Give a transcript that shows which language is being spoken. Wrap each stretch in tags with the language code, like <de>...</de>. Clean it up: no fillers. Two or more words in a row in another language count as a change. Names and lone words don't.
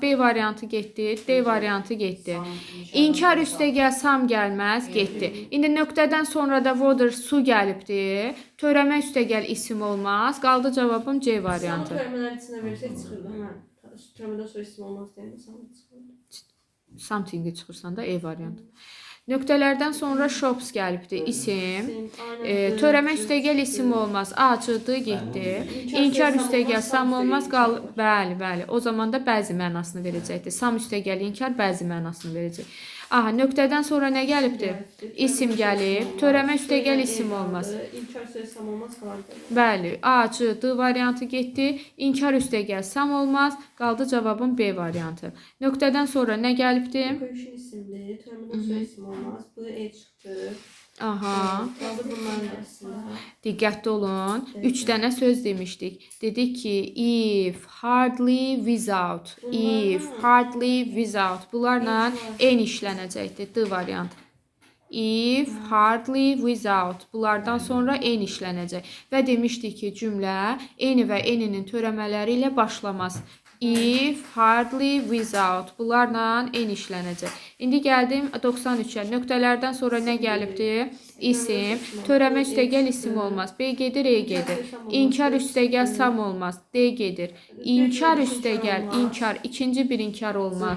<az>B variantı getdi, D variantı getdi. İnkar üstə gəl, sam gəlməz, getdi. İndi nöqtədən sonra da water, su gəlibdi. Törəmə üstə gəl, isim olmaz. Qaldı cavabım C variantı. Samı törəmələrin içində versək çıxırdı, həmən. Törəmədən sonra isim olmaz deyəndə samı çıxırdı. Something-i çıxırsan da E variantı. Nöqtələrdən sonra shops gəlibdi, isim. Törəmə üstə gəl, isim olmaz. Acıdı, getdi. İnkar üstə gəl, sam olmaz. Bəli. O zaman da bəzi mənasını verəcəkdir. Sam üstə gəl, inkar bəzi mənasını verəcək. Aha, nöqtədən sonra nə gəlibdi? İsim gəlib. Törəmə üstə gəl, isim olmaz. İnkar üstə sam olmaz, qaldı. Bəli, acıdı variantı getdi. İnkar üstə gəl, sam olmaz. Qaldı cavabım B variantı. Nöqtədən sonra nə gəlibdi? Qoyuşun isimdir. Törəmədən sonra isim olmaz. Bu E çıxdı. Aha. Qaldı bunların arasında. Diqqətli olun. 3 dənə söz demişdik. Dedik ki,</az> <en>if, hardly, without. If, hardly, without.</en> <az>Bunlarla en işlənəcəkdir. D variantı.</az> <en>If, hardly, without.</en> <az>Bunlardan sonra en işlənəcək. Və demişdik ki, cümlə eni və eninin törəmələri ilə başlamaz.</az> <en>If, hardly, without.</en> <az>Bunlarla en işlənəcək. İndi gəldim 93-ə. Nöqtələrdən sonra nə gəlibdi? İsim. Törəmə üstə gəl, isim olmaz. B gedir, E gedir. İnkar üstə gəl, sam olmaz. D gedir. İnkar üstə gəl, inkar. İkinci bir inkar olmaz.</az>